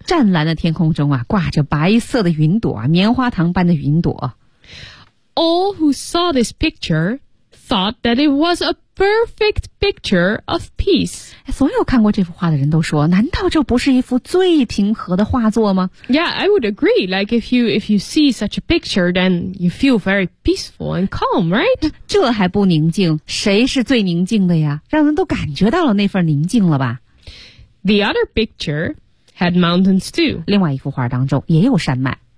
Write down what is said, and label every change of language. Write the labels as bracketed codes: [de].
[zh] 湛蓝的天空中啊，挂着白色的云朵，棉花糖般的云朵。 [en] All who saw this picture thought that it was a perfect picture of peace. [zh] 所有看过这幅画的人都说，难道这不是一幅最平和的画作吗？ [en] Yeah, I would agree. Like if you see such a picture, then you feel very peaceful and calm, right? [zh] 这还不宁静，谁是最宁静的呀？让人都感觉到了那份宁静了吧？ [en] The other picture had mountains too. [zh] 另外一幅画当中也有山脉。